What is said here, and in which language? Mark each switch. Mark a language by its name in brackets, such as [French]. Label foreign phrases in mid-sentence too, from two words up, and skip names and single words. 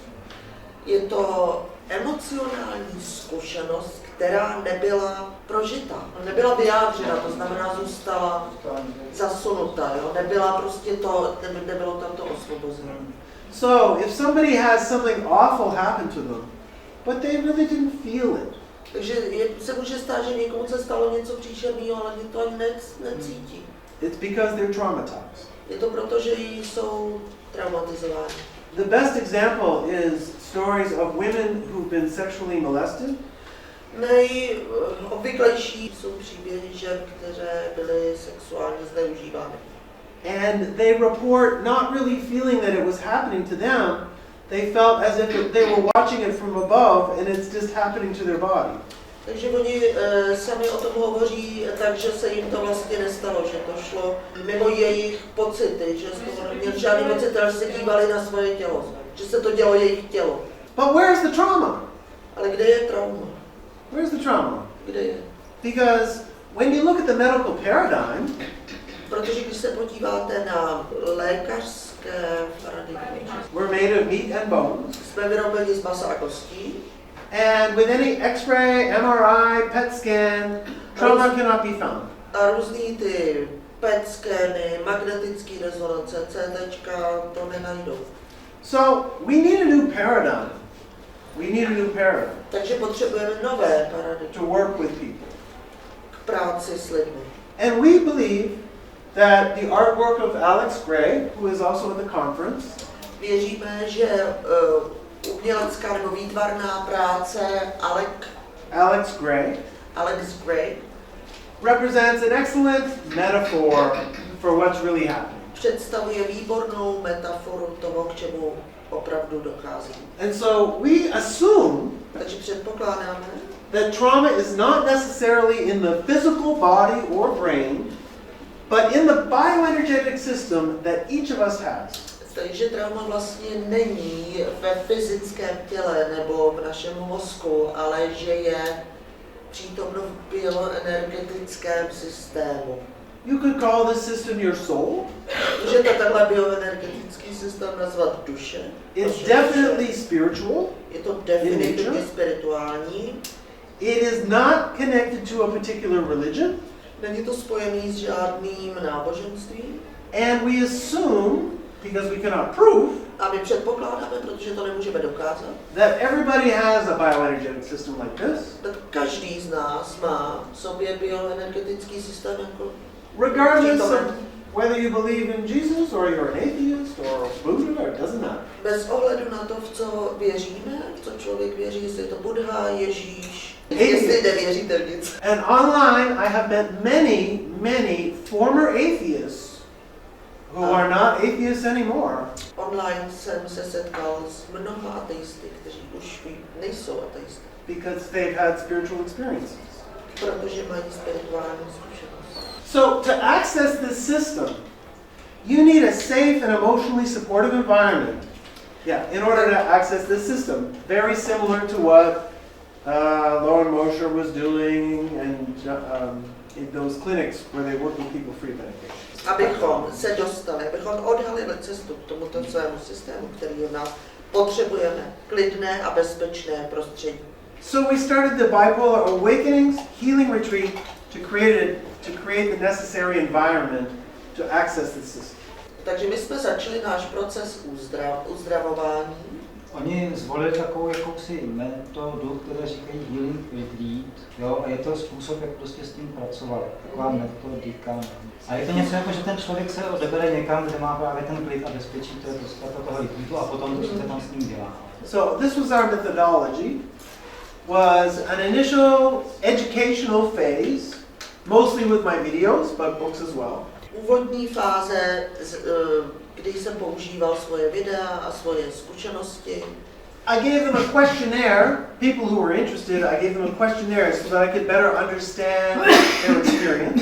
[Czech] Je to emocionální zkušenost, která nebyla prožita, nebyla vyjádřena, to znamená zůstala zasunuta, jo? Nebyla prostě to, nebylo tam to osvobození. [English] So, if somebody has something awful happen to them, but they really didn't feel it. [Czech] Takže se může stát, že někomu se stalo něco příšerného, ale to ani necítí. [English] It's because they're traumatized. [Czech] Je to proto, že jsou traumatizováni. [English] The best example is stories of women who've been sexually molested. [Czech] Nejobvyklejší jsou příběhy žen, které byly sexuálně zneužívány. [English] And they report not really feeling that it was happening to them. They felt as if they were watching it from above and it's just happening to their body. [Czech] Takže oni sami o tom hovoří tak, že se jim to vlastně nestalo, že to šlo mimo jejich pocity, že z toho neměli žádný pocit, ale se dívali na svoje tělo, že se to dělo jejich tělo. [English] But where's the trauma? [Czech] Ale kde je trauma? [English] Where's the trauma? [Czech] Kde je? [English] Because when you look at the medical paradigm, [Czech] protože když se podíváte na lékařské paradigmy, [English] we're made of meat and bones. [Czech] jsme vyrobeni z masa a kostí. [English] And with any X-ray, MRI, PET scan, trauma cannot be found. [Czech] A různý ty PET skeny, magnetické rezonance, CTčka, to nenajdou. [English] So we need a new paradigm. We need a new paradigm [Czech] Takže potřebujeme nové paradigmy [English] to work with people. [Czech] k práci s lidmi. [English] And we believe that the artwork of Alex Gray, who is also at the conference, [Czech] Věříme, že umělecká nebo výtvarná práce [English] Alex Gray, represents an excellent metaphor for what's really happening. [Czech] představuje výbornou metaforu toho, k čemu opravdu dochází. [English] And so we assume [Czech] Takže předpokládáme, [English] that trauma is not necessarily in the physical body or brain, but in the bioenergetic system that each of us has. [Czech] takže trauma vlastně není ve fyzickém těle nebo v našem mozku, ale že je přítomno v bioenergetickém systému. [English] You could call this system your soul. [Czech] Můžete tenhle bioenergetický systém nazvat duše. [English] It's definitely spiritual. [Czech] Je to definitivně spirituální. [English] It is not connected to a particular religion. [Czech] Není to spojený s žádným náboženstvím. [English] And we assume, because we cannot prove, [Czech] A my předpokládáme, protože to nemůžeme dokázat, [English] that everybody has a bioenergetic system like this. [Czech] tak každý z nás má v sobě bioenergetický systém jako [English] Regardless of [Czech] přítomen. [English] whether you believe in Jesus or you're an atheist or Buddha, or it doesn't matter. [Czech] Bez ohledu na to, v co věříme, v co člověk věří, jestli je to Buddha, Ježíš, jestli nevěříte v nic. [English] And online I have met many former atheists who are not atheists anymore. [Czech] Online jsem se setkal s mnoha ateisty, kteří už nejsou ateisty, [English] Because they've had spiritual experiences. [Czech] protože mají spirituální zkušenost. [English] So to access this system, you need a safe and emotionally supportive environment. Yeah, in order to access this system, very similar to what Lauren Mosher was doing and in those clinics where they work with people free medication. [Czech] Abychom se dostali, abychom odhalili cestu k tomuto svému systému, který je na potřebujeme klidné a bezpečné prostředí. [English] So we started the Bipolar Awakenings Healing Retreat to create the necessary environment to access the system. [Czech] Takže my jsme začali náš proces uzdravování. Oni zvolili takovou jakousi metodu, které říkají [English] healing retreat, [Czech] jo, a je to způsob, jak prostě s tím pracovat, taková metodika. A je to něco jako, že ten člověk se odebere někam, kde má právě ten klid a bezpečí, to je podstata toho retreatu, a potom to, co se tam s ním dělá. [English] So this was our methodology, was an initial educational phase, mostly with my videos, but books as well. [Czech] Úvodní fáze, kdy jsem používal svoje videa a svoje zkušenosti. [English] I gave them a questionnaire, people who were interested, I gave them a questionnaire so that I could better understand their experience.